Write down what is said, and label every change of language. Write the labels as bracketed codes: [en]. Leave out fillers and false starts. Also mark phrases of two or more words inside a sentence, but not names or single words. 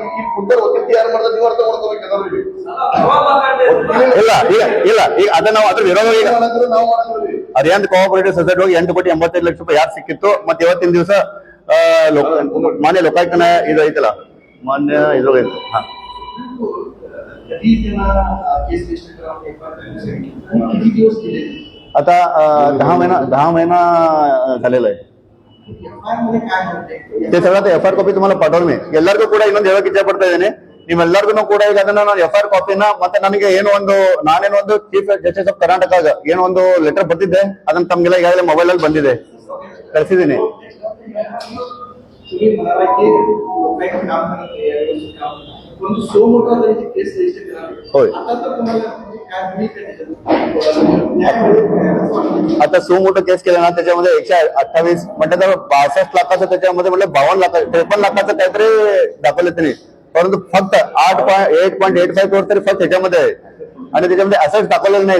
[kn] ಇಲ್ಲಿ ಕುಂತಾರೆ ವಕೀಲ್ತಿ ಯಾರು ಮಾಡ್ತಾರೆ ನೀವು ಅರ್ಥ ಮಾಡ್ಕೋಬೇಕು. ಈಗ ಅದನ್ನ ನಾವು ಅದ್ರ ವಿರೋಧ ಈಗ ನಾವು ಮಾಡಕ್ಕಿಲ್ಲ. ಅರಿಯನ್ [en] cooperative society [kn] ಹೋಗಿ 8,85,00,000 ಯಾರು ಸಿಕ್ಕಿತ್ತು, ಮತ್ತೆ ಇವತ್ತಿನ ದಿವಸ ಮಾನ್ಯ ಲೋಕಾಯುಕ್ತನ ಇದು ಐತಲ್ಲ, ಮಾನ್ಯ ಇದ್ರೊಳಗೆ ಹಾ [mr] आता 10 महिना झालेला आहे. ते सगळं [en] FR copy [mr] तुम्हाला पाठवलं मी. [kn] ಎಲ್ಲರಿಗೂ ಕೂಡ ಇನ್ನೊಂದು ಹೇಳಕ್ ಇಚ್ಛೆ ಪಡ್ತಾ ಇದ್ದೇನೆ, ನಿಮ್ಮೆಲ್ಲರಿಗೂ ಕೂಡ ಈಗ ಅದನ್ನ ನಾನು [en] F R [kn] ಕಾಪಿನ ಮತ್ತೆ ನನಗೆ ನಾನೇನೋ ಒಂದು [en] Chief Justice of Karnataka [kn] ಏನೋ ಒಂದು ಲೆಟರ್ ಬರ್ತಿದ್ದೆ, ಅದನ್ನ ತಮ್ಗೆಲ್ಲ ಈಗಾಗಲೇ ಮೊಬೈಲ್ ಅಲ್ಲಿ ಬಂದಿದೆ, ಕಳಿಸಿದ್ದೀನಿ. [mr] होय, आता [en] suo motu case [mr] केला ना, त्याच्यामध्ये 128 म्हणजे 62 लाखाचं, त्याच्यामध्ये म्हणजे 52 लाख 53 लाखाचं काहीतरी दाखवलं त्यांनी, परंतु फक्त 8.85 करोड तरी फक्त त्याच्यामध्ये आहे आणि त्याच्यामध्ये असेट्स दाखवलेले नाहीत.